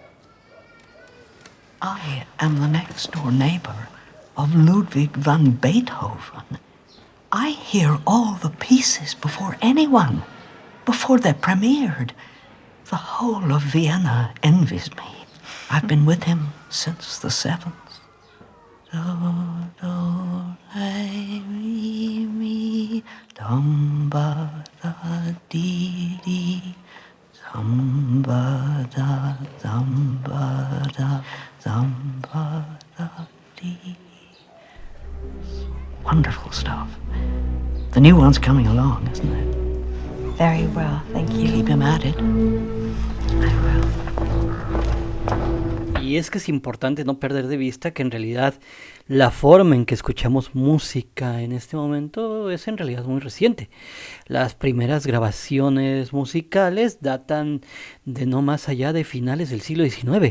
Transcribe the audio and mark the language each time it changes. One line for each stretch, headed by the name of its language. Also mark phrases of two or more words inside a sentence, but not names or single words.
English: I am the next-door neighbor of Ludwig van Beethoven. I hear all the pieces before anyone, before they're premiered. The whole of Vienna envies me. I've been with him since the 7th. Do, do, re, mi, mi, dum, ba, da, dee, dee. Dum, ba, da, dum, ba, da, dum, ba, da, dee. Wonderful stuff. The new one's coming along, isn't it? Very well, thank you. Keep him at it. I will.
Spanish: Y es que es importante no perder de vista que en realidad la forma en que escuchamos música en este momento es en realidad muy reciente. Las primeras grabaciones musicales datan de no más allá de finales del siglo XIX.